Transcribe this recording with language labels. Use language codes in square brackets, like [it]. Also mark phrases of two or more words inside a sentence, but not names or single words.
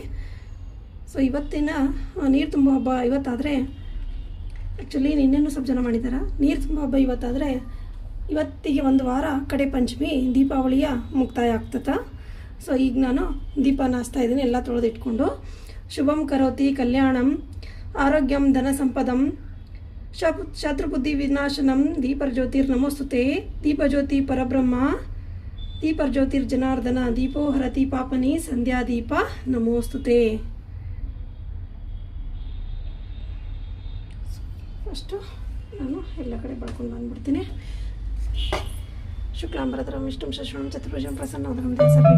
[kn] ಸೊ ಇವತ್ತಿನ ನೀರು ತುಂಬ ಹಬ್ಬ ಇವತ್ತಾದರೆ, ಆ್ಯಕ್ಚುಲಿ ನಿನ್ನೆನೂ ಸ್ವಲ್ಪ ಜನ ಮಾಡಿದ್ದಾರೆ. ನೀರು ತುಂಬ ಹಬ್ಬ ಇವತ್ತಾದರೆ ಇವತ್ತಿಗೆ 1 ವಾರ ಕಡೆ ಪಂಚಮಿ ದೀಪಾವಳಿಯ ಮುಕ್ತಾಯ ಆಗ್ತದೆ. ಸೊ ಈಗ ನಾನು ದೀಪನ ಹಚ್ತಾ ಇದ್ದೀನಿ ಎಲ್ಲ ತೊಳೆದಿಟ್ಕೊಂಡು. [sa] ಶುಭಂ ಕರೋತಿ ಕಲ್ಯಾಣಂ ಆರೋಗ್ಯಂ ಧನ ಸಂಪದಂ ಶತ್ರುಬುದ್ಧಿ ವಿನಾಶನಂ ದೀಪರ್ಜ್ಯೋತಿರ್ ನಮೋಸ್ತುತೆ. ದೀಪಜ್ಯೋತಿ ಪರಬ್ರಹ್ಮ ದೀಪರ್ಜ್ಯೋತಿರ್ ಜನಾರ್ದನ ದೀಪೋ ಹರತಿ ಪಾಪನಿ ಸಂಧ್ಯಾ ದೀಪ ನಮೋಸ್ತುತೆ. [kn] ಫಸ್ಟು ನಾನು ಎಲ್ಲ ಕಡೆ ಬಳ್ಕೊಂಡು ಬಂದುಬಿಡ್ತೀನಿ. [sa] ಶುಕ್ಲಾಂಬರಧರಂ ವಿಷ್ಣುಂ ಶಶಿವರ್ಣಂ ಚತುರ್ಭುಜಂ ಪ್ರಸನ್ನವದನಂ ಧ್ಯಾಯೇತ್